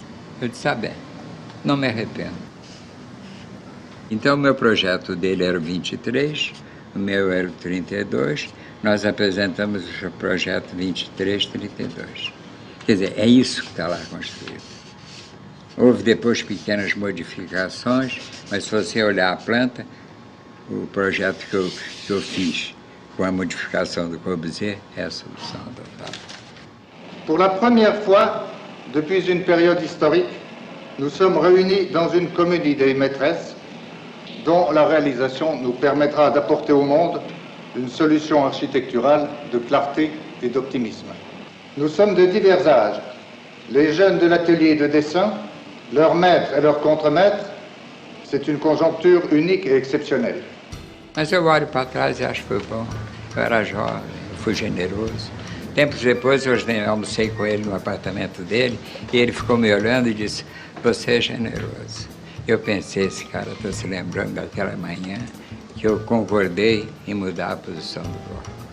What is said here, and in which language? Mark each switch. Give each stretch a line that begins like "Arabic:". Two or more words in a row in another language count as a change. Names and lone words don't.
Portuguese: Eu disse, bem, não me arrependo. Então, o meu projeto dele era o 23, o meu era o 32, nós apresentamos o projeto 23-32. Quer dizer, é isso que está lá construído. Houve depois pequenas modificações, mas se você olhar a planta, o projeto que eu fiz com a modificação do Corbusier é a solução adotada.
French: Pour la première fois, depuis une période historique, nous sommes réunis dans une comédie des maîtresses dont la réalisation nous permettra d'apporter au monde une solution architecturale de clarté et d'optimisme. Nous sommes de divers âges. Les jeunes de l'atelier de dessin, leurs maîtres e leurs contremaîtres, c'est une conjoncture unique e exceptionnelle.
Portuguese: Mas eu olho para trás e acho que foi bom. Eu era jovem, fui generoso. Tempos depois eu almocei com ele no apartamento dele e ele ficou me olhando e disse: "Você é generoso." Eu pensei, esse cara está se lembrando daquela manhã que eu concordei em mudar a posição do bloco.